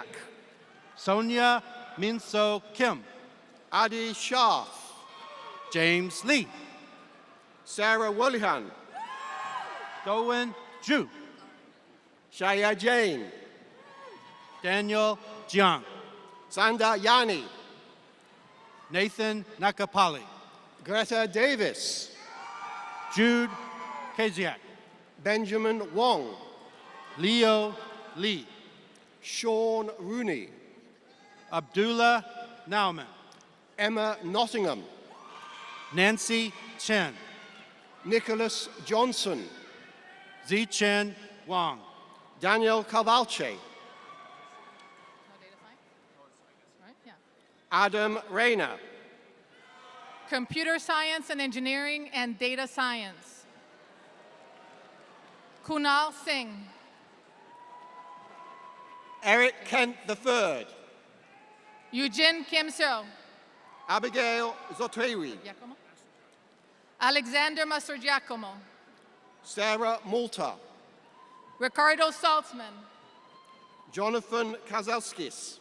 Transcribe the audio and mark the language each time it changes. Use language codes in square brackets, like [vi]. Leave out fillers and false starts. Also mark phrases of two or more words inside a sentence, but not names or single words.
[en] Sonia Minso Kim. Adi Shah. James Lee. Sarah Wollihan. Dowen Zhu. Shaya Jain. Daniel Jiang. Sanda Yani. Nathan Nakapali. Greta Davis. Jude Kaziak. Benjamin Wong. Leo Lee. Sean Rooney. Abdullah Nauman. Emma Nottingham. Nancy Chen. Nicholas Johnson. Zichen Wang. Daniel Cavalche. No data sign? Right? Yeah. Adam Rayner. Computer Science and Engineering and Data Science. Kunal Singh. Eric Kent III. Eugene Kim Seo. Abigail Zotrewi. Alexander Mastrogiacomo. Sarah Malta. Ricardo Saltzman. Jonathan Kazelskis.